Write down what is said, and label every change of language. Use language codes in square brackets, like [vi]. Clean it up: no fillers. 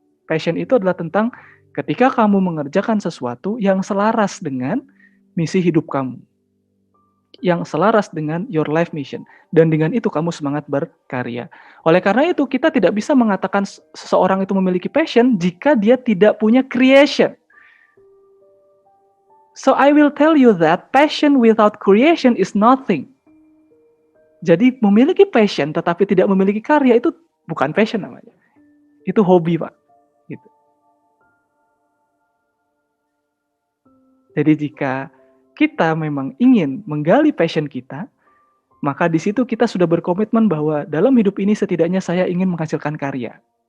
[id] Passion itu adalah tentang ketika kamu mengerjakan sesuatu yang selaras dengan misi hidup kamu. Yang selaras dengan [en] your life mission. [id] Dan dengan itu kamu semangat berkarya. Oleh karena itu, kita tidak bisa mengatakan seseorang itu memiliki passion jika dia tidak punya creation. [en] So I will tell you that passion without creation is nothing. [id] Jadi memiliki passion tetapi tidak memiliki karya itu bukan passion namanya. Itu hobi, Pak. Gitu. Jadi jika kita memang ingin menggali passion kita, maka di situ kita sudah berkomitmen bahwa dalam hidup ini setidaknya saya ingin menghasilkan karya.